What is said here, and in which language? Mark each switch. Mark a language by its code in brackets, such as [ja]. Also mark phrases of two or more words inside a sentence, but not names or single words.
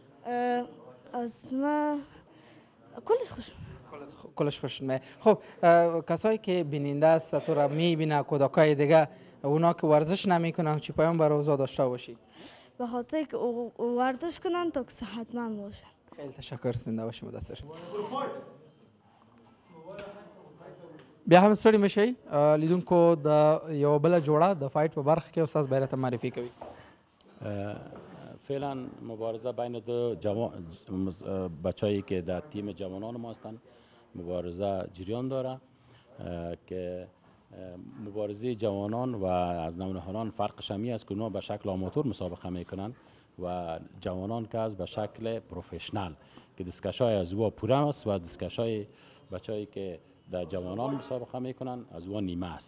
[fa] از ما کلش خوش کلش خوش می. خب کسایی که بیننده است تو را میبینه کودکای دیگه، اونا که ورزش نمیکنن چی پیام برای اوضاع داشته باشی؟ به خاطر که ورزش کنن تا که صحتمند باشن. خیلی تشکر، زنده باشی مدثر. [ps] بیا هم ستړي مشئ لیدونکو د یو بله جوړه د فایټ په برخه کې استاد بیرته معرفي کوي. [fa] فعلا مبارزه بین دو بچه‌ای که در تیم جوانان ما هستند مبارزه جریان داره که مبارزه جوانان و از نوجوانان فرقش همی است که اونا به شکل آماتور مسابقه میکنن و جوانان که از به شکل پروفشنال که دستکشای از او پوره است و دستکشای بچه‌ای که در جوانان مسابقه میکنن از او نیمه است.